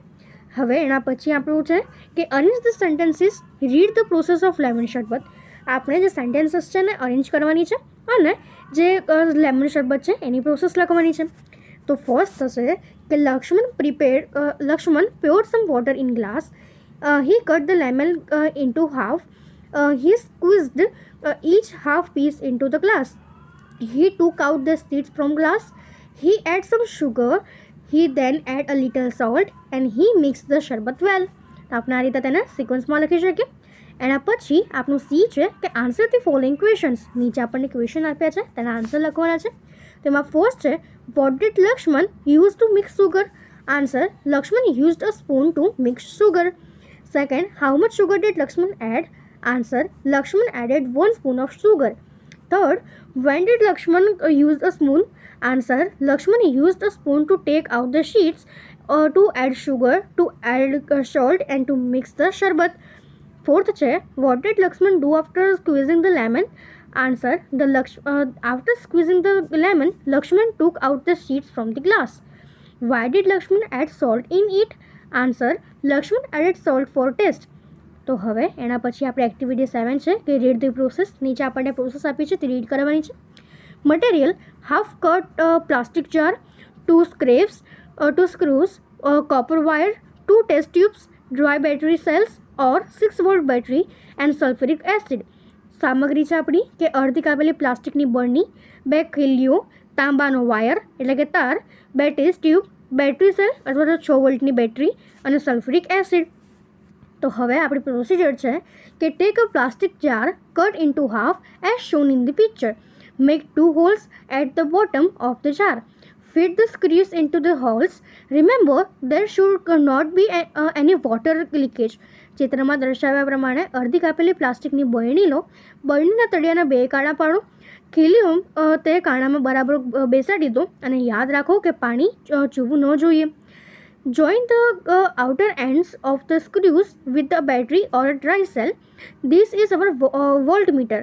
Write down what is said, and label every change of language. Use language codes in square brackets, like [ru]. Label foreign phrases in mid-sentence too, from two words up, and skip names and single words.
[gu] હવે એના પછી આપણું છે કે [en] arrange the sentences, read the process of lemon sharbat. [gu] આપણે જે સેન્ટેન્સીસ છે એને અરેન્જ કરવાની છે અને જે લેમન શરબત છે એની પ્રોસેસ લખવાની છે। તો ફર્સ્ટ થશે કે [en] લક્ષ્મણ poured some water in glass, he cut the lemon into half, he squeezed each half piece into the glass, he took out the seeds from glass, he add some sugar, he then add a little salt and he mixed the sharbat well। [gu] આપણે આ રીતે તેને સિક્વન્સમાં લખી શકીએ। એના પછી આપણું સી છે કે [en] answer the following questions. [gu] નીચે આપણને ક્વેશ્ચન આપ્યા છે તેના આન્સર લખવાના છે। તેમાં ફર્સ્ટ છે [en] what did Lakshman use to mix sugar? answer Lakshman used a spoon to mix sugar. second, how much sugar did Lakshman add? answer Lakshman added 1 spoon of sugar. third, when did Lakshman use a spoon? answer Lakshman used a spoon to take out the sheets, to add sugar, to add salt and to mix the sharbat. Fourth છે what did Lakshman do after squeezing the lemon? Answer after squeezing the lemon, Lakshman took out the seeds from the glass. Why did Lakshman add salt in it? Answer Lakshman added salt for taste. [gu] તો હવે એના પછી આપણે એક્ટિવિટી 7 છે કે [en] read the process. [gu] નીચે આપણને પ્રોસેસ આપી છે તે રીડ કરવાની છે। [en] material half cut plastic jar, 2 scraps, 2 screws, copper wire, 2 test tubes, dry battery cells or 6 volt battery and sulphuric acid. [gu] સામગ્રી છે આપણી કે અડધી કાપેલી પ્લાસ્ટિકની બરણી, 2 ખીલીઓ, તાંબાનો વાયર એટલે કે તાર, 2 ટેસ્ટ ટ્યુબ, બેટરી સેલ અથવા તો 6 વોલ્ટની બેટરી અને સલ્ફ્યુરિક એસિડ। તો હવે આપણી પ્રોસિજર છે કે [en] take a plastic jar, cut into half as shown in the picture, make 2 holes at the bottom of the jar, feed the screws into the holes, remember there should not be any water leakage। [gu] ચિત્રમાં દર્શાવ્યા પ્રમાણે અડધી કાપેલી પ્લાસ્ટિકની બરણી લો, બરણીના તળિયાના 2 કાણા પાડો, ખીલીઓ તે કાણામાં બરાબર બેસાડી દો અને યાદ રાખો કે પાણી ચૂવવું ન જોઈએ। [en] join the outer ends of the screws with the battery or dry cell, this is our volt meter.